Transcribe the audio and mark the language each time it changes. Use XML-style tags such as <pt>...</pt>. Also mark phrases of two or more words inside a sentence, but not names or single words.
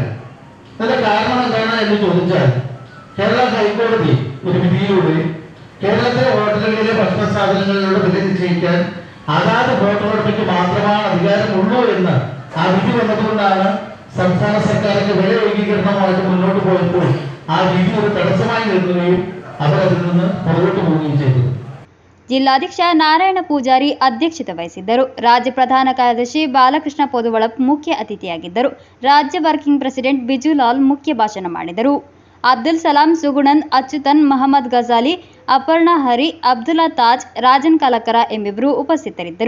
<ml>അതിന്റെ കാരണം എന്താണ് എന്ന് ചോദിച്ചാൽ, കേരള ഹൈക്കോടതി ഒരു വിധിയിലൂടെ കേരളത്തിലെ ഹോട്ടലുകളിലെ ഭക്ഷണ സാധനങ്ങളുടെ വില നിശ്ചയിക്കാൻ അതാത് ഹോട്ടലുകൾക്ക് മാത്രമാണ് അധികാരമുള്ളൂ എന്ന് ആ വിധി വന്നതുകൊണ്ടാണ് സംസ്ഥാന സർക്കാരിന്റെ വില ഏകീകരണമായിട്ട് മുന്നോട്ട് പോയപ്പോൾ ആ വിധി ഒരു തടസ്സമായി നിൽക്കുകയും അവർ അതിൽ നിന്ന് പുറകോട്ട് പോവുകയും ചെയ്തത്.</ml> <kn>ಜಿಲ್ಲಾಧ್ಯಕ್ಷ ನಾರಾಯಣ ಪೂಜಾರಿ ಅಧ್ಯಕ್ಷತೆ ವಹಿಸಿದ್ದರು. ರಾಜ್ಯ ಪ್ರಧಾನ ಕಾರ್ಯದರ್ಶಿ ಬಾಲಕೃಷ್ಣ ಪೊದುವಳಪ್ ಮುಖ್ಯ ಅತಿಥಿಯಾಗಿದ್ದರು. ರಾಜ್ಯ</kn> <en>working president</en> <kn>ಬಿಜುಲಾಲ್ ಮುಖ್ಯ ಭಾಷಣ ಮಾಡಿದರು. ಅಬ್ದುಲ್ ಸಲಾಂ, ಸುಗುಣನ್, ಅಚ್ಯುತನ್, ಮಹಮ್ಮದ್ ಗಜಾಲಿ, ಅಪರ್ಣಾ ಹರಿ, ಅಬ್ದುಲ್ಲಾ ತಾಜ್, ರಾಜನ್ ಕಲಕರ ಎಂಬಿಬ್ಬರು ಉಪಸ್ಥಿತರಿದ್ದರು.</kn>